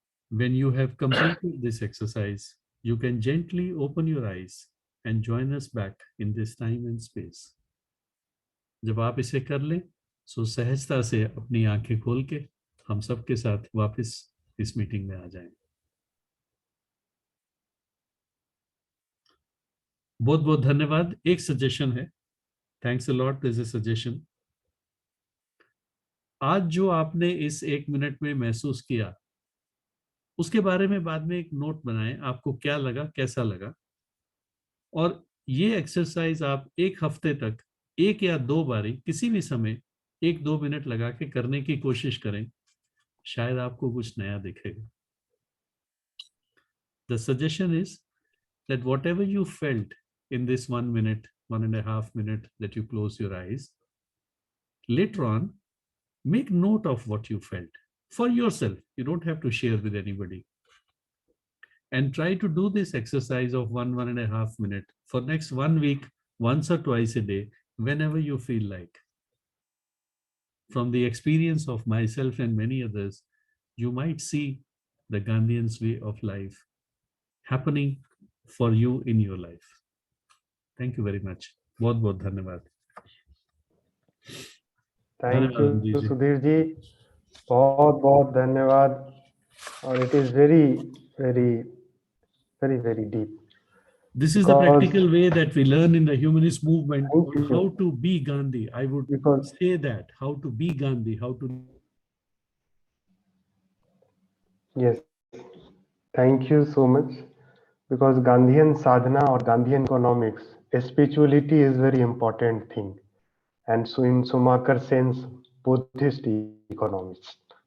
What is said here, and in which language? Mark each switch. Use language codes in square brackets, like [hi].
[en] When you have completed this exercise, you can gently open your eyes and join us back in this time and space. [hi] जब आप इसे कर लें, सो सहजता से अपनी आंखें खोल के हम सबके साथ वापस इस मीटिंग में आ जाएं। बहुत बहुत धन्यवाद। एक सजेशन है, [en] Thanks a lot, this is a suggestion. [hi] आज जो आपने इस 1 मिनट में महसूस किया, उसके बारे में बाद में एक नोट बनाएं, आपको क्या लगा, कैसा लगा। और ये एक्सरसाइज आप 1 हफ्ते तक 1 या 2 बारी किसी भी समय 1-2 मिनट लगा के करने की कोशिश करें, शायद आपको कुछ नया दिखेगा। [en] The suggestion is that whatever you felt in this 1 minute, 1.5 minute that you close your eyes, later on, make note of what you felt for yourself. You don't have to share with anybody. And try to do this exercise of 1.5 minute for next 1 week, once or twice a day, whenever you feel like. From the experience of myself and many others, you might see the Gandhian's way of life happening for you in your life. Thank you very much. [hi] बहुत बहुत धन्यवाद। [en] thank you [hi] Sudhir ji, बहुत बहुत धन्यवाद। [en] और it is very very very very deep. This is the practical way that we learn in the humanist movement how to be Gandhi. I would say that, how to be Gandhi, how to... Yes, thank you so much. Because Gandhian sadhana or Gandhian economics, spirituality is very important thing. And so in Sumakar's sense, Buddhist economist.